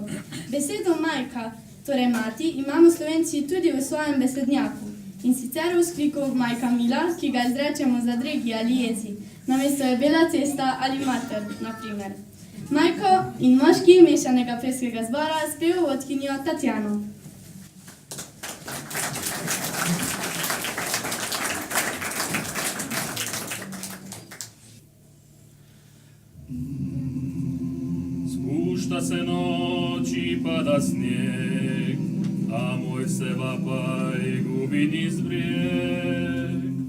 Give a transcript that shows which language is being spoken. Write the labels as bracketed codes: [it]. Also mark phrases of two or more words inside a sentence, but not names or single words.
[sl] Besedo majka, torej mati, imamo Slovenci tudi v svojem besednjaku. In sicer v vzkliku [hr] majka mila, [sl] ki ga izrečemo za dregi ali jezi. Namesto je bela cesta ali mater, na primer. Majko in moški mešanega pevskega zbora s pevovodkinjo Tatjano. [hr] Spušta se noć i pada snijeg, a moj se vapaj gubi niz brijeg.